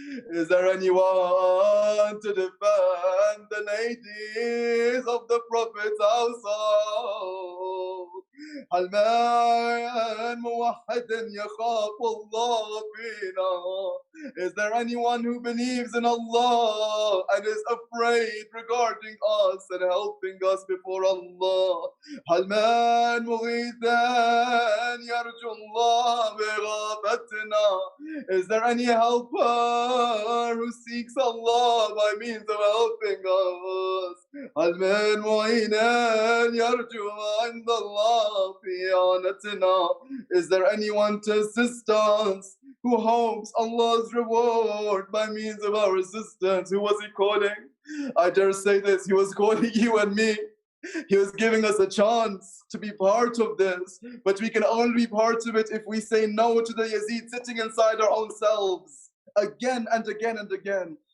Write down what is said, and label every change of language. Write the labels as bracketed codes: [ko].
[en] Is there anyone to defend the ladies of the Prophet's household? [ar] هل من موحد يخاف الله فينا? [en] Is there anyone who believes in Allah and is afraid regarding us and helping us before Allah? [ar] هل من مغيث يرجو الله بغابتنا? [en] Is there any helper who seeks Allah by means of helping us? [ar] هل من معين يرجو عند الله في إعانتنا? [en] Is there anyone to assist us who hopes Allah's reward by means of our assistance? Who was he calling? I dare say this, he was calling you and me. He was giving us a chance to be part of this, but we can only be part of it if we say no to the Yazid sitting inside our own selves again and again and again.